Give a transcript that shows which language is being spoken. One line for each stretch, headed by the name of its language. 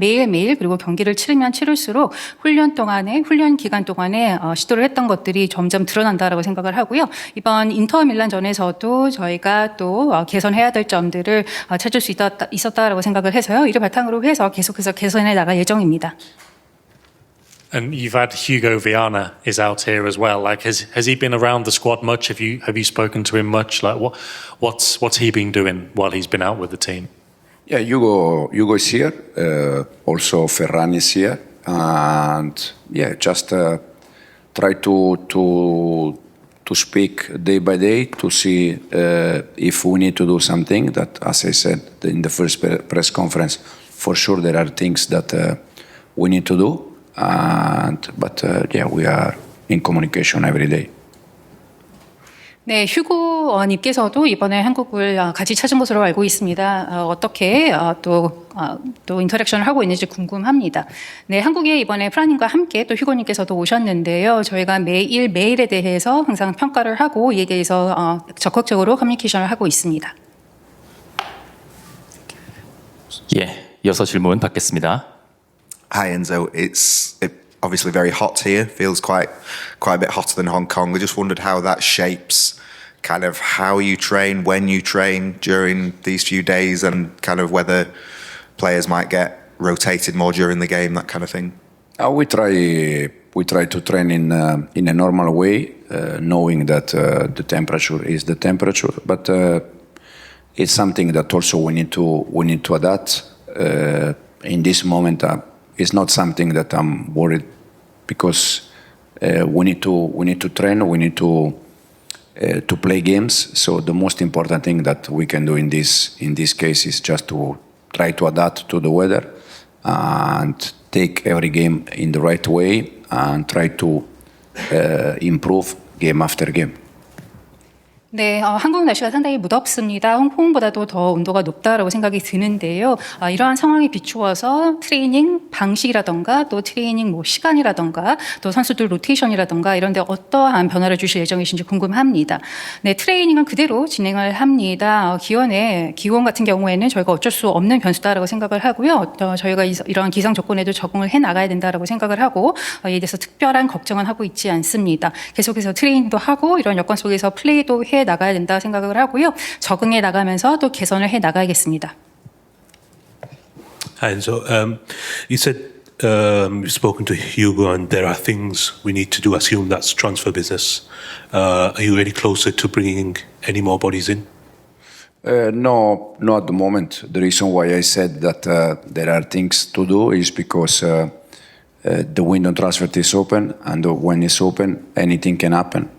Korean: 매일매일 그리고 경기를 치르면 치를수록 훈련 기간 동안에 시도를 했던 것들이 점점 드러난다라고 생각을 하고요. 이번 인터 밀란전에서도 저희가 또 개선해야 될 점들을 찾을 수 있었다라고 생각을 해서요. 이를 바탕으로 해서 계속해서 개선해 나갈 예정입니다.
English: And you've had Hugo Viana is out here as well. Like, has he been around the squad much? Have you spoken to him much? Like, what's he been doing while he's been out with the team? Yeah, Hugo is here. Also, Ferran is here, and just try to speak day by day to see if we need to do something. That, as I said in the first press conference, for sure there are things that we need to do, but we are in communication every day.
Korean: 네, 휴고 님께서도 이번에 한국을 같이 찾은 것으로 알고 있습니다. 어떻게 또 인터랙션을 하고 있는지 궁금합니다. 네, 한국에 이번에 프라님과 함께 또 휴고 님께서도 오셨는데요. 저희가 매일에 대해서 항상 평가를 하고 이에 대해서 적극적으로 커뮤니케이션을 하고 있습니다. 이어서 질문 받겠습니다.
English: Hi Enzo, it's obviously very hot here. Feels quite a bit hotter than Hong Kong. I just wondered how that shapes kind of how you train, when you train during these few days, and kind of whether players might get rotated more during the game, that kind of thing. We try to train in a normal way, knowing that the temperature is the temperature, but it's something that also we need to adapt. In this moment, it's not something that I'm worried, because we need to train. We need to to play games. So the most important thing that we can do in this case is just to try to adapt to the weather and take every game in the right way and try to improve game after game.
Korean: 네, 한국 날씨가 상당히 무덥습니다. 홍콩보다도 더 온도가 높다라고 생각이 드는데요. 이러한 상황에 비추어서 트레이닝 방식이라던가 또 트레이닝 시간이라던가 또 선수들 로테이션이라던가 이런 데 어떠한 변화를 주실 예정이신지 궁금합니다. 네, 트레이닝은 그대로 진행을 합니다. 기온 같은 경우에는 저희가 어쩔 수 없는 변수다라고 생각을 하고요. 저희가 이러한 기상 조건에도 적응을 해 나가야 된다라고 생각을 하고 이에 대해서 특별한 걱정은 하고 있지 않습니다. 계속해서 트레이닝도 하고 이런 여건 속에서 플레이도 해 나가야 된다 생각을 하고요. 적응해 나가면서 또 개선을 해 나가야겠습니다.
English: And so you said you've spoken to Hugo, and there are things we need to do. I assume that's transfer business. Are you any closer to bringing any more bodies in? No, not at the moment. The reason why I said that there are things to do is because the window transfer is open, and when it's open, anything can happen.